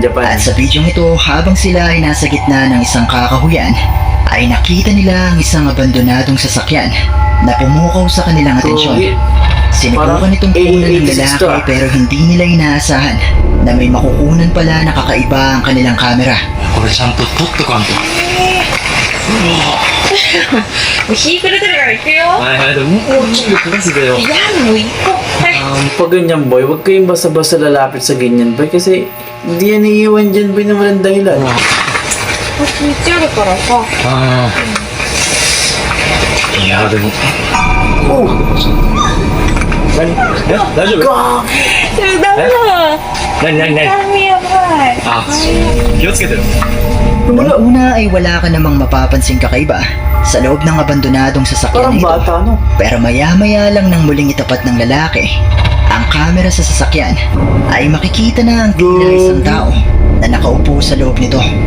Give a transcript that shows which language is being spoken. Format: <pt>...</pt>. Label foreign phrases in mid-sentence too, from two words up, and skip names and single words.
<tl>At sa video ito, habang sila ay nasa gitna ng isang kakahuyan, ay nakita nila ang isang abandonadong sasakyan na pumukaw sa kanilang atensyon. Sinubukan itong kunan ng lalaki pero hindi nila inaasahan na may makukunan pala na kakaiba ang kanilang kamera.</tl> <ja>これちゃんと撮っとかんと。もう日暮れてるから行くよ。はいはい、でももうちょっと撮らせてよ。いや、もう行こう。はい。</ja> <tl>Pag ganyan boy, huwag kayong basta-basta lalapit sa ganyan boy kasi hindi yan iiwan dyan boy na walang dahilan.</tl> <ja>こっち道あるからさ。ああ。いや、でも。何？大丈夫？ダメだ。何？髪やばい。あ、気をつけてよ。</ja> <tl>Una ay wala ka namang mapapansing kakaiba sa loob ng abandonadong Parang sasakyan na ito. bata no? Pero maya-maya lang nang muling itapat ng lalaki ang kamera sa sasakyan ay makikita na ang tila isang tao na nakaupo sa loob nito.</tl>